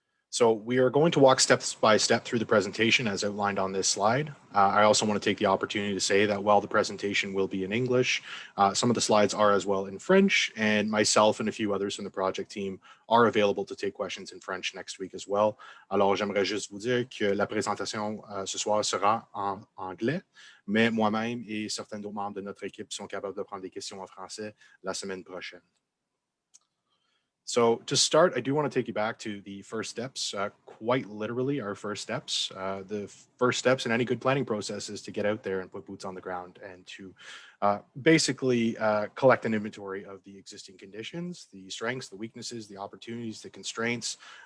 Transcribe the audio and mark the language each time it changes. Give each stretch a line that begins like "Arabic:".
English: So we are going to walk step by step through the presentation as outlined on this slide. I also want to take the opportunity to say that while the presentation will be in English, some of the slides are as well in French, and myself and a few others from the project team are available to take questions in French next week as well.
French: Alors, j'aimerais juste vous dire que la présentation ce soir sera en anglais, mais moi-même et certains d'autres membres de notre équipe sont capables de prendre des questions en français la semaine prochaine.
English: So to start, I do want to take you back to the first steps, quite literally our first steps. The first steps in any good planning process is to get out there and put boots on the ground and to basically collect an inventory of the existing conditions, the strengths, the weaknesses, the opportunities, the constraints.